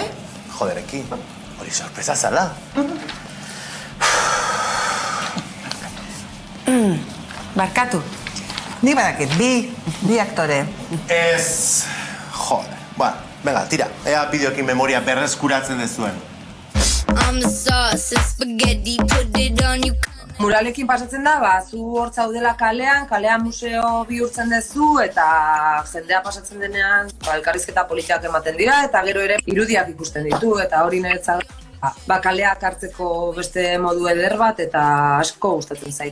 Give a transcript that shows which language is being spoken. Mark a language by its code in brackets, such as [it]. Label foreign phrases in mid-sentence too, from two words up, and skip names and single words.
[eu] Jodereki, hori sorpresa zala. Barkatu. Ni badakit, bi aktore. Ez... Joder. Venga, tira. Ea bideokin memoria berreskuratzen dezuen. [en] I'm the sauce, and spaghetti, put it on you. [eu] Muralekin pasatzen da, zu hor zaudela kalean museo bihurtzen dezu, eta jendea pasatzen denean, elkarrizketa politiak ematen dira, eta gero ere irudiak ikusten ditu, eta hori niretzat kaleak hartzeko beste modu eder bat eta asko gustatzen zait.